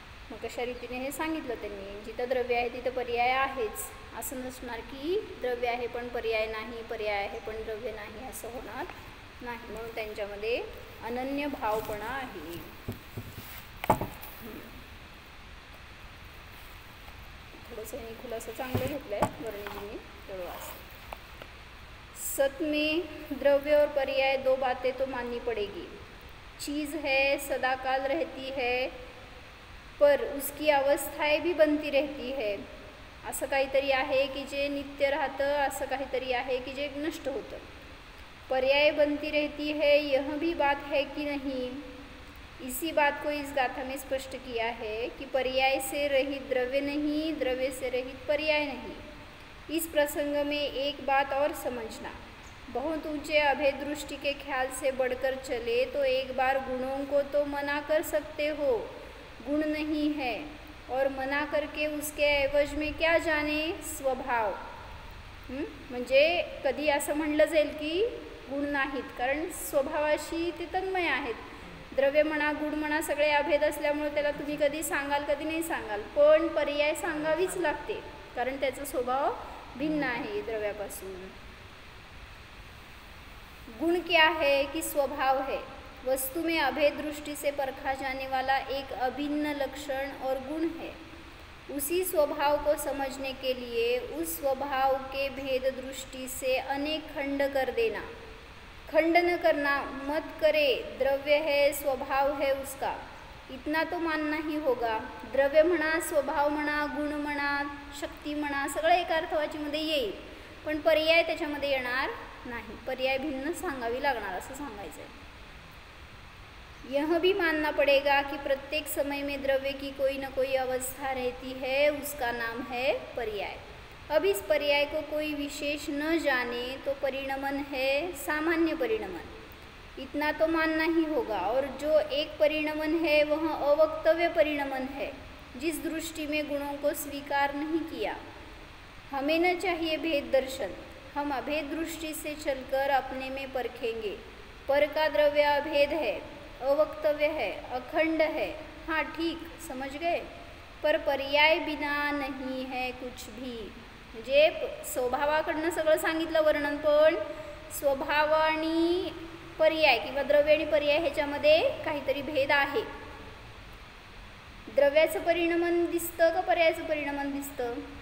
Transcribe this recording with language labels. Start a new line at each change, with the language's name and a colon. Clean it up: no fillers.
Marathi: मग कशा रीतीने हे सांगितलं त्यांनी. जिथं द्रव्य आहे तिथं पर्याय आहेच, असं नसणार की द्रव्य आहे पण पर्याय नाही, पर्याय आहे पण द्रव्य नाही, असं होणार नाही. म्हणून त्यांच्यामध्ये अनन्य भावपणा आहे. थोडंसं हे खुलासा चांगलं घेतलं आहे वर्णिजींनी, तेवढं वाच.
Hindi: सत में द्रव्य और पर्याय दो बातें तो माननी पड़ेगी. चीज़ है, सदाकाल रहती है, पर उसकी अवस्थाएं भी बनती रहती है.
Marathi: असं काहीतरी आहे की जे नित्य राहतं, असं काहीतरी आहे की जे नष्ट होतं.
Hindi: पर्याय बनती रहती है, यह भी बात है कि नहीं. इसी बात को इस गाथा में स्पष्ट किया है कि पर्याय से रहित द्रव्य नहीं, द्रव्य से रहित पर्याय नहीं. इस प्रसंग में एक बात और समझना. बहुत ऊंचे अभेद दृष्टि के ख्याल से बढ़कर चले तो एक बार गुणों को तो मना कर सकते हो, गुण नहीं है, और मना करके उसके ऐवज में क्या जाने स्वभाव.
Marathi: म्हणजे कधी असं म्हणलं जाईल की गुण नाहीत, कारण स्वभावाशी ते तन्मय आहेत. द्रव्य म्हणा, गुण म्हणा, सगळे अभेद असल्यामुळे त्याला तुम्ही कधी सांगाल कधी नाही सांगाल, पण पर्याय सांगावीच लागते, कारण त्याचा स्वभाव भिन्न आहे द्रव्यापासून.
Hindi: गुण क्या है कि स्वभाव है. वस्तु में अभेद दृष्टि से परखा जाने वाला एक अभिन्न लक्षण और गुण है. उसी स्वभाव को समझने के लिए उस स्वभाव के भेद दृष्टि से अनेक खंड कर देना. खंड न करना, मत करे द्रव्य है स्वभाव है उसका, इतना तो मानना ही होगा.
Marathi: द्रव्य म्हणा, स्वभाव म्हणा, गुण म्हणा, शक्ती म्हणा, सगळं एका अर्थवाचीमध्ये येईल, पण पर्याय त्याच्यामध्ये येणार नाही. पर्याय भिन्न सांगावी लागणार, असं सांगायचं आहे.
Hindi: यह भी मानना पड़ेगा कि प्रत्येक समय में द्रव्य की कोई न कोई अवस्था रहती है, उसका नाम है पर्याय. अब इस पर्याय को कोई विशेष न जाने तो परिणमन है सामान्य परिणमन, इतना तो मानना ही होगा. और जो एक परिणमन है वह अवक्तव्य परिणमन है, जिस दृष्टि में गुणों को स्वीकार नहीं किया. हमें न चाहिए भेद दर्शन, हम अभेद दृष्टि से चलकर अपने में परखेंगे. पर का द्रव्य अभेद है, अवक्तव्य है, अखंड है, हाँ ठीक समझ गए, पर पर्याय बिना नहीं है कुछ भी.
Marathi: म्हणजे स्वभावाकडनं सगळं सांगितलं वर्णन, पण स्वभाव आणि पर्याय किंवा द्रव्य आणि पर्याय ह्याच्यामध्ये काहीतरी भेद आहे. द्रव्याचं परिणमन दिसतं का पर्यायाचं परिणमन दिसतं?